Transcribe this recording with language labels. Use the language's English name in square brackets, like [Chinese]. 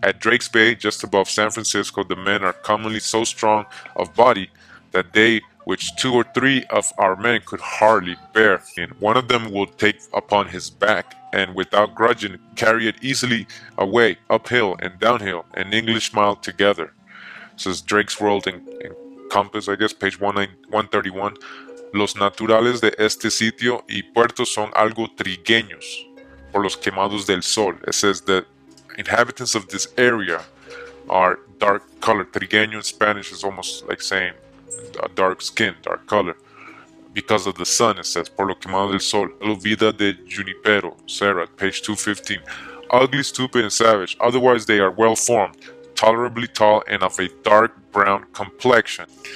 [English] At Drake's Bay, just above San Francisco, the men are commonly so strong of body that they which 2 or 3 of our men could hardly bear. And one of them will take upon his back, and without grudging carry it easily away, uphill and downhill, an English mile together. Says Drake's World in Compass, I guess, page 131. [Spanish] Los naturales de este sitio y puerto son algo trigueños por los quemados del sol. [English] It says the inhabitants of this area are dark colored. Trigueño in Spanish is almost like saying dark skin, dark color. Because of the sun, it says, [Spanish] por lo quemado del sol. [English] La vida de Junipero, Sarah, page 215. Ugly, stupid, and savage. Otherwise, they are well formed, tolerably tall, and of a dark brown complexion.